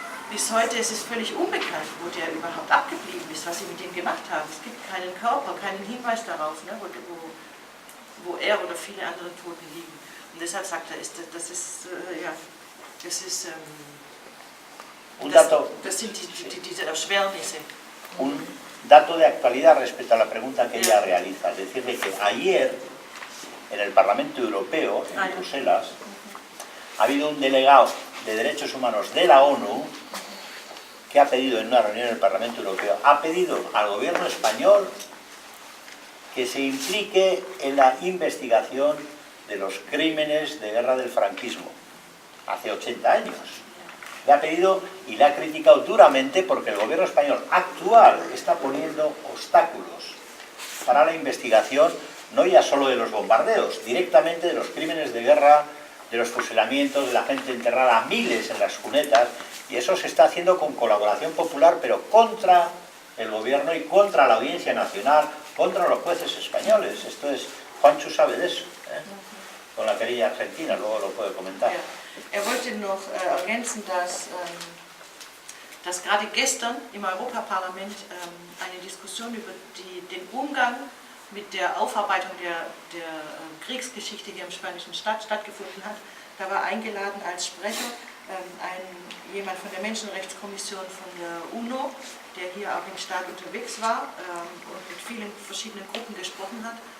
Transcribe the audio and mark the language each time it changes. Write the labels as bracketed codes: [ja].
[de] Bis heute ist es völlig unbekannt, wo der überhaupt abgeblieben ist, was sie mit ihm gemacht haben. Es gibt keinen Körper, keinen Hinweis darauf, ne? wo er oder viele andere Toten liegen. Und deshalb sagt er, das sind diese Erschwernisse. [es] Un dato de actualidad respecto a la pregunta que ella realiza. Es decirle que ayer, en el Parlamento Europeo, en Bruselas, ha habido un delegado de Derechos Humanos de la ONU que ha pedido en una reunión en el Parlamento Europeo, ha pedido al gobierno español que se implique en la investigación de los crímenes de guerra del franquismo, hace 80 años. Le ha pedido y le ha criticado duramente porque el gobierno español actual está poniendo obstáculos para la investigación, no ya solo de los bombardeos, directamente de los crímenes de guerra, de los fusilamientos, de la gente enterrada a miles en las cunetas, y eso se está haciendo con colaboración popular, pero contra el gobierno y contra la Audiencia Nacional, contra los jueces españoles. Esto es, Juancho sabe de eso, con la querella argentina, luego lo puede comentar. [de] Er wollte noch ergänzen, dass gerade gestern im Europaparlament eine Diskussion über den Umgang mit der Aufarbeitung der Kriegsgeschichte hier im spanischen Staat stattgefunden hat. Da war eingeladen als Sprecher jemand von der Menschenrechtskommission von der UNO, der hier auch im Staat unterwegs war und mit vielen verschiedenen Gruppen gesprochen hat.